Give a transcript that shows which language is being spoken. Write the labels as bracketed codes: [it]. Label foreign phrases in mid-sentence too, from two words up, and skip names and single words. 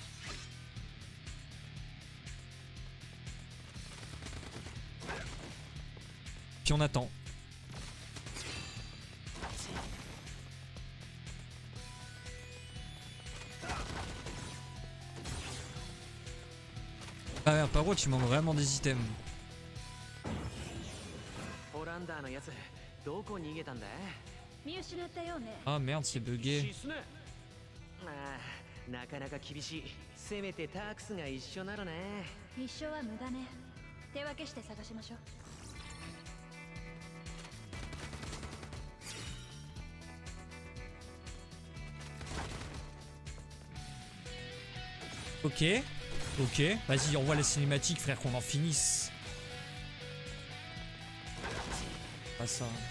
[fr] Puis on attend. Ah merde, par contre, il manque vraiment des items. [ja] ホランダーのやつどこ逃げたんだ？見失ったようね。 [fr] Ah merde, c'est bugué. [ja] シスね。ああ、なかなか厳しい。せめてタークスが一緒ならね。一生は無駄ね。手分けして探しましょう。 [fr] Ok, ok. Vas-y, envoie les cinématiques, frère, qu'on en finisse. Pas ça.